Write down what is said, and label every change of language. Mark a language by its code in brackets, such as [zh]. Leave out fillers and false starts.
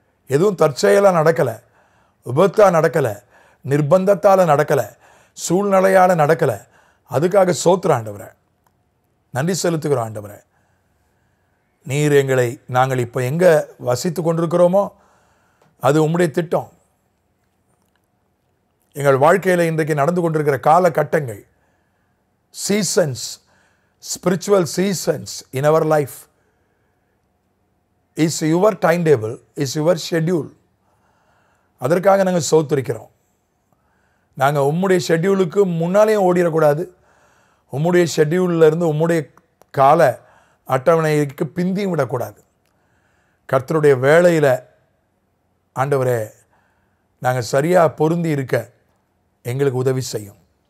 [ta] எதுவும் தற்செயலாக நடக்கலை, விபத்தாக நடக்கலை, நிர்பந்தத்தால் நடக்கலை, சூழ்நிலையால் நடக்கலை. அதுக்காக ஸ்தோத்திரம் ஆண்டவரே, நன்றி செலுத்துகிறோம் ஆண்டவரே. நீர் நாங்கள் இப்போ எங்கே வசித்து கொண்டிருக்கிறோமோ அது உம்முடைய திட்டம். எங்கள் வாழ்க்கையில் இன்றைக்கு நடந்து கொண்டிருக்கிற காலகட்டங்கள், seasons, [en] spiritual seasons in our life is your timetable, is your schedule. [ta] அதற்காக நாங்கள் ஸ்தோத்திரிக்கிறோம். நாங்கள் உம்முடைய ஷெட்யூலுக்கு முன்னாலேயும் ஓடிடக்கூடாது, உம்முடைய ஷெட்யூலில் இருந்து உம்முடைய கால அட்டவணைக்கு பிந்தியும் விடக்கூடாது. கர்த்தருடைய வேளையில் ஆண்டவரே நாங்கள் சரியாக பொருந்தி இருக்க எங்களுக்கு உதவி செய்யும்.